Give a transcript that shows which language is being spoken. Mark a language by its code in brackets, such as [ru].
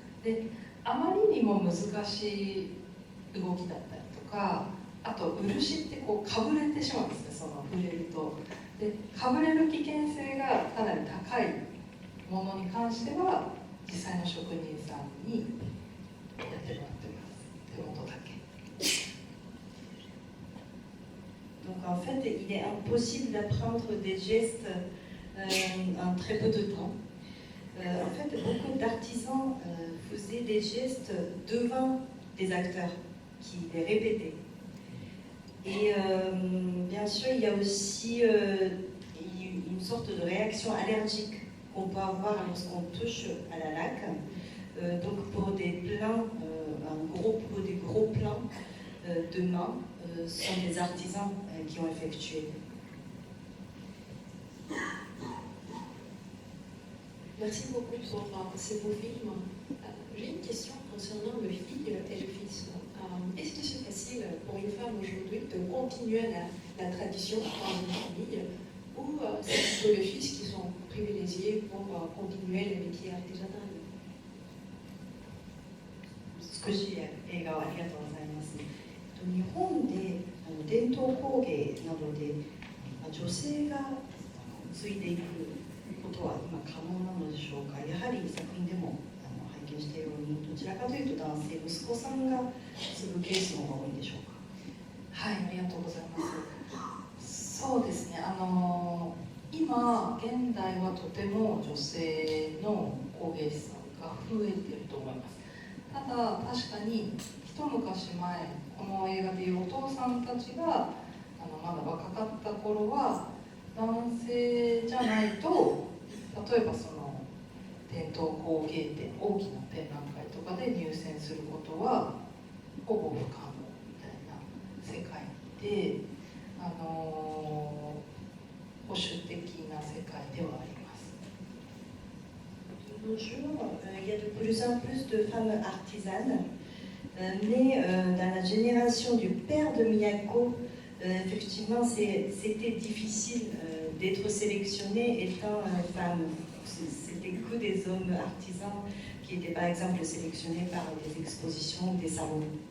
[ja] で、あまりにも難しい動きだったりとか、あと漆ってこうかぶれてしまうんですね、その触れると。で、かぶれる危険性がかなり高いものに関しては実際の職人さんにやってもらってます。手元だけ。 [fr] Donc en fait, il est impossible d'apprendre des gestes en très peu de temps. En fait, beaucoup d'artisans faisaient des gestes devant des acteurs qui les répétaient. Et bien sûr, il y a aussi une sorte de réaction allergique qu'on peut avoir lorsqu'on touche à la laque. Donc pour des plans, pour des gros plans de main, ce sont des artisans qui ont effectué. Merci beaucoup pour ces beaux films. J'ai une question concernant le fils et le fils. Est-ce que c'est facile pour une femme aujourd'hui de continuer la tradition dans une famille, ou c'est plutôt les fils qui sont privilégiés pour continuer le métier artisanal? [ja] 少し映画をありがとうございます。日本で伝統工芸などで女性が継いでいくことは今可能なのでしょうか。やはり作品でも拝見したように、どちらかというと男性、息子さんが継ぐケースの方が多いんでしょうか。はい、ありがとうございます。そうですね、今現代はとても女性の工芸士さんが増えていると思います。ただ確かに一昔前この映画でいうお父さんたちがまだ若かった頃は男性じゃないと例えばその伝統工芸展大きな展覧会とかで入選することはほぼ不可能みたいな世界で、保守的な世界ではあります。 [fr] De nos jours, il y a de plus en plus de femmes artisanes, mais dans la génération du père de Miyako, effectivement, c'était difficile d'être sélectionnée étant femme. C'était que des hommes artisans qui étaient par exemple sélectionnés par des expositions, des salons.